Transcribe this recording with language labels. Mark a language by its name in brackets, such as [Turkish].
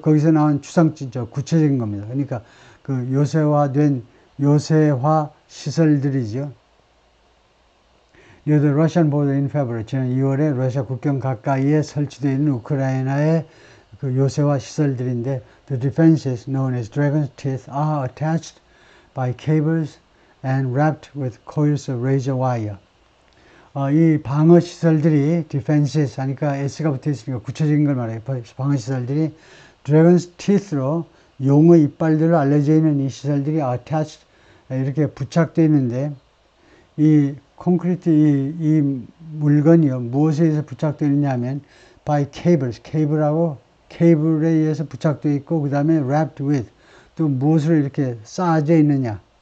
[Korean] 거기서 나온 구체적인 겁니다. 그러니까 그 요새화 시설들이죠. [English] Near the Russian border in February, [Korean] 지난 2월에 러시아 국경 가까이에 설치되어 있는 우크라이나의 그 요새화 시설들인데, [English] the defenses known as Dragon's Teeth are attached by cables and wrapped with coils of razor wire. [Korean] 이 방어 시설들이 [English] defenses [Korean] 하니까 S가 붙어 있으니까 구체적인 걸 말해요. 방어 시설들이 Dragon's Teeth로 용의 이빨들로 알려져 있는 이 시설들이 [English] attached, [Korean] 이렇게 부착되어 있는데, 이 콘크리트 이 물건이요, 무엇에 의해서 부착되어 있느냐 하면 [English] by cables, [Korean] 케이블에 의해서 부착되어 있고, 그 다음에 [English] wrapped with, [Korean] 또 무엇으로 이렇게 쌓아져 있느냐,